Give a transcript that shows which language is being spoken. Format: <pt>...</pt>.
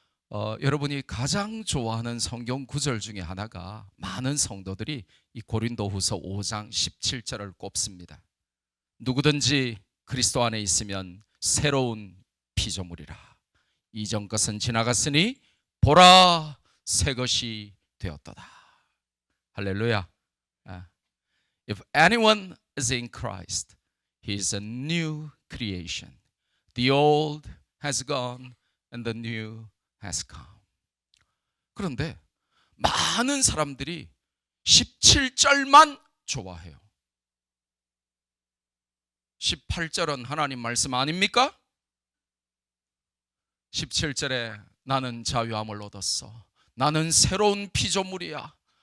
<ko>여러분이 가장 좋아하는 성경 구절 중에 하나가 많은 성도들이 이 고린도 후서 5장 17절을 꼽습니다. 누구든지 그리스도 안에 있으면 새로운 피조물이라. 이전 것은 지나갔으니 보라 새 것이 되었도다. 할렐루야.</ko> <en>If anyone is in Christ, he is a new creation. The old has gone and the new has come.</en> <ko>그런데 많은 사람들이 17절만 좋아해요. 18절은 하나님 말씀 아닙니까? 17절에 나는 자유함을 얻었어. 나는 새로운 피조물이야.</ko>